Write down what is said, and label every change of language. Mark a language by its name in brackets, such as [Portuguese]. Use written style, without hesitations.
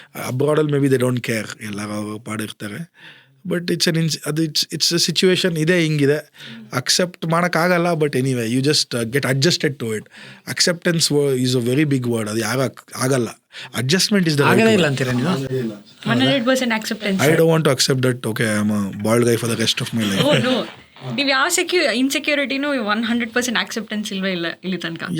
[English] ಅಬ್ರಾಡಲ್ಲಿ maybe they don't care, [Kannada] ಎಲ್ಲರೂ ಪಾಡಿರ್ತಾರೆ. [English] but it's a situation [Kannada] ಇದೆ, ಹಿಂಗಿದೆ, ಅಕ್ಸೆಪ್ಟ್ ಮಾಡೋಕ್ಕಾಗಲ್ಲ. [English] But anyway you just get adjusted to it. Acceptance is a very big word, [Kannada] ಅದು ಯಾವಾಗ ಆಗಲ್ಲ. [English] adjustment is the [Kannada] ಇಲ್ಲ ಅಂತೀರಾ ನೀವು? [English] 100% acceptance. I don't want to accept that, okay, I am a bald guy for the rest of my life. Oh no. [Kannada] ನೀವು ಯಾವ ಇನ್ಸೆಕ್ಯೂರಿಟಿನೂ 100% acceptance ಇಲ್ವೇ ಇಲ್ಲ ಇಲ್ಲಿ ತನಕ?